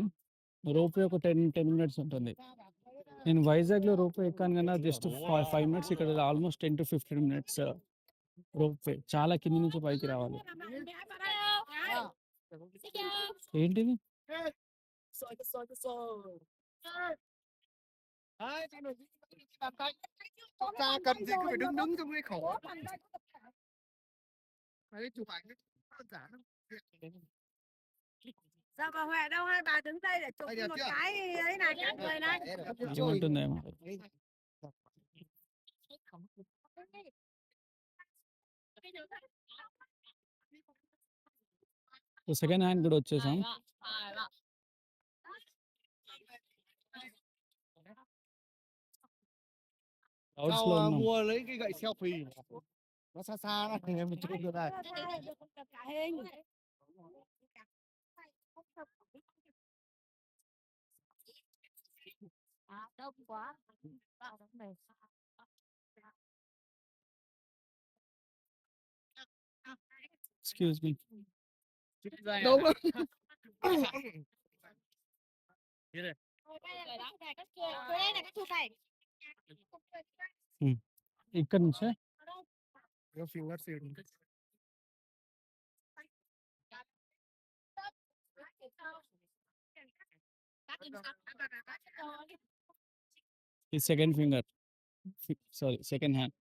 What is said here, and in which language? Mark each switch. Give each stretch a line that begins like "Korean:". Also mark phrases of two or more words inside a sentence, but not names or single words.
Telugu: రోప్వే ఒక 10 minutes ఉంటుంది. నేను వైజాగ్లో రోప్వే ఎక్కాను కన్నా
English: just 5 minutes,
Telugu: ఇక్కడ
English: almost 10 to 15 minutes
Telugu: రోప్వే. చాలా కింది నుంచి పైకి రావాలి. ఏంటిది?
Vietnamese: Ta cần gì cứ phải đứng trong cái khổ. Đấy, chụp ảnh đơn giản lắm. Sao bà Huệ đâu, hai bà đứng đây để chụp một cái ấy này các người này.
Telugu: ఏమంటుందేమో.
English: second hand
Telugu: కూడా వచ్చేసాం. Crowds లో
Vietnamese: Tao
Telugu: ఉన్నాం.
Vietnamese: mua lấy cái gậy selfie. Nó xa xa đó, em chụp được này. Đông quá.
English: Excuse me.
Vietnamese: Đâu?
Telugu: ఇక్కడ నుంచే
English: Your fingers here. ఈ second finger sorry second hand